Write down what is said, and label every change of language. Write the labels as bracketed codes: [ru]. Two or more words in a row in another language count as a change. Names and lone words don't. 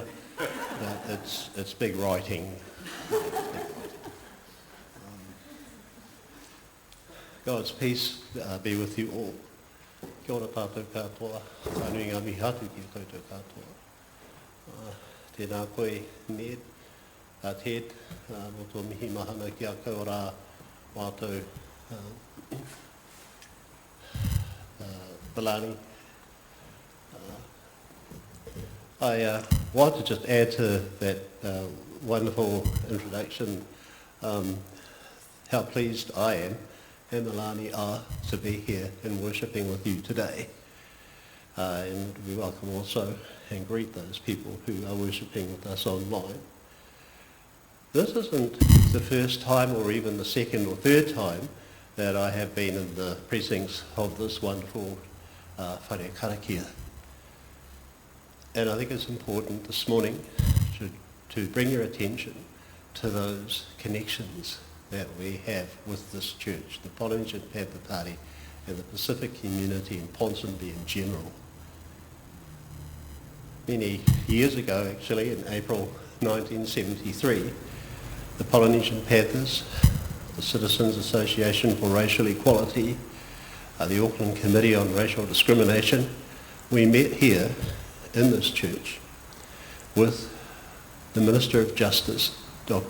[en] It's big writing. God's peace be with you all. [mi] Kia ora tātou katoa. Anuinga mi hatu ki tātou katoa. Tēnā koe, Ned, Ted, mo tō mihi mahana ki a kau rā mātou Palani. [en] I want to just add to that wonderful introduction how pleased I am and Milani are to be here and worshipping with you today. And we welcome also and greet those people who are worshipping with us online. This isn't the first time or even the second or third time that I have been in the precincts of this wonderful [mi] whare karakia. [en] And I think it's important this morning to bring your attention to those connections that we have with this church, the Polynesian Panther Party and the Pacific community in Ponsonby in general. Many years ago, actually, in April 1973, the Polynesian Panthers, the Citizens Association for Racial Equality, the Auckland Committee on Racial Discrimination, we met here in this church with the Minister of Justice, Dr.